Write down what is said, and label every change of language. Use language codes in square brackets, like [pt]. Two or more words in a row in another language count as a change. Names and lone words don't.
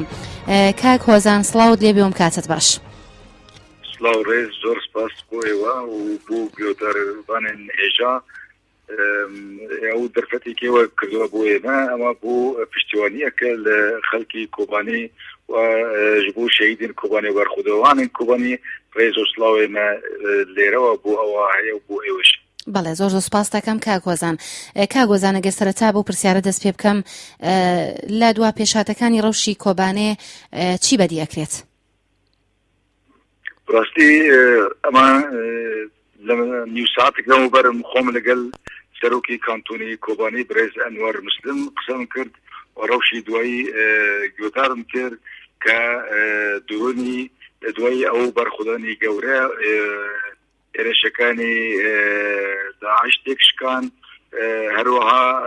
[ckb] کاک هۆزان سڵاوت لێ بێوم کاتت باش. سڵاو ڕێز زۆر سپاس بۆ ئێوە و بۆ گوێداربانên هێژا ئەو دەرفەتێکەوە کردووە بۆ ئێمە ئەمە بۆ پشتیوانیەکە لە خەڵکی کۆبانی و [ku] ji bo şehîdên Kobanî berxwedewanên Kobanî rêz û slavê me lêrewa bû ewa heye û bû êweş. [ckb] بەڵێ زۆر زۆر سپاس دەکەم کاگۆزان. کاگۆزان ئەگەر سەرەتا بۆ پرسیارە دەست پێ بکەم لە دوا پێشهاتەکانی ڕەوشی کۆبانێ چی بەدی ئەکرێت؟ ڕاستی ئەمە لە نیو ساعتێک لەمەوبەرم خۆم لەگەڵ سەرۆکی کانتۆنی کۆبانی برێز ئەنوەر مسلم قسەم کرد و ڕەوشی دوایی گوێدارم کرد کە دوای ئەو بەرخودانی گەورە ئێرەشەکانی داعش تێکشکان هەروەها